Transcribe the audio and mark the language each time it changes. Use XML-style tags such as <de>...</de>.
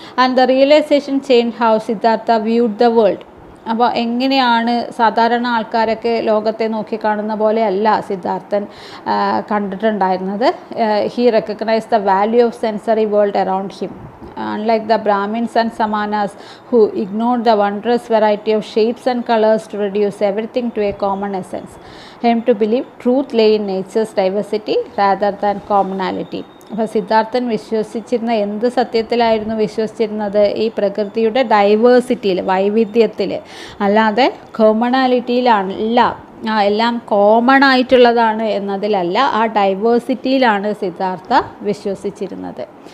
<en>And the realisation change how Siddhartha viewed the world.</en> <ml>അപ്പോൾ എങ്ങനെയാണ് സാധാരണ ആൾക്കാരൊക്കെ ലോകത്തെ നോക്കിക്കാണുന്ന പോലെയല്ല Siddharthan കണ്ടിട്ടുണ്ടായിരുന്നത്.</ml> <en>He recognise the value of sensory world around him. Unlike the Brahmins and Samanas who ignored the wondrous variety of shapes and colors to reduce everything to a common essence, him to believe truth lay in nature's diversity rather than commonality.</en> <ml>അപ്പോൾ സിദ്ധാർത്ഥൻ വിശ്വസിച്ചിരുന്ന എന്ത് സത്യത്തിലായിരുന്നു വിശ്വസിച്ചിരുന്നത്? ഈ പ്രകൃതിയുടെ ഡൈവേഴ്സിറ്റിയിൽ, വൈവിധ്യത്തിൽ, അല്ലാതെ കോമണാലിറ്റിയിലല്ല. എല്ലാം common ആയിട്ടുള്ളതാണ് എന്നതിലല്ല, ആ ഡൈവേഴ്സിറ്റിയിലാണ് സിദ്ധാർത്ഥ വിശ്വസിച്ചിരുന്നത്.</ml>